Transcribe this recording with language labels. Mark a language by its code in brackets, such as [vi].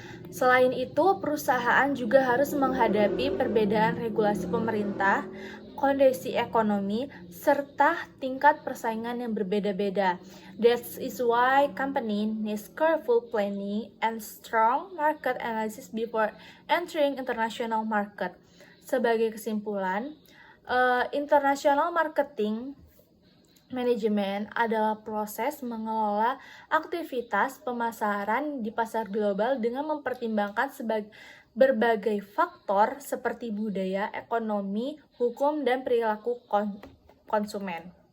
[id] Selain itu, perusahaan juga harus menghadapi perbedaan regulasi pemerintah, kondisi ekonomi, serta tingkat persaingan yang berbeda-beda. [en] That is why company needs careful planning and strong market analysis before entering international market. [id] Sebagai kesimpulan, international marketing manajemen adalah proses mengelola aktivitas pemasaran di pasar global dengan mempertimbangkan berbagai faktor seperti budaya, ekonomi, hukum, dan perilaku konsumen.